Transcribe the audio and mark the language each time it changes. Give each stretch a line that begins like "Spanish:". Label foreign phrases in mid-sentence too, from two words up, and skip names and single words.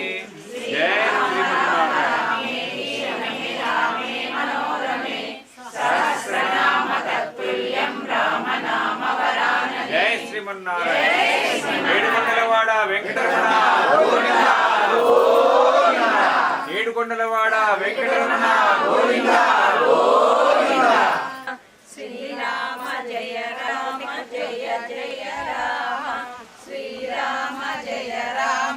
Sanskrit: जय श्रीमन्नारायण। मनोरमे सहस्रनाम तत्तुल्यं राम नाम वरानने। जय श्रीमन्नारायण।
Telugu: ఏడుకొండలవాడ వెంకటరమణ గోవింద గోవింద। ఏడుకొండలవాడ వెంకటరమణ గోవింద గోవింద।
Sanskrit: శ్రీరామ జయ రామ జయ జయ రామ శ్రీరామ జయ రామ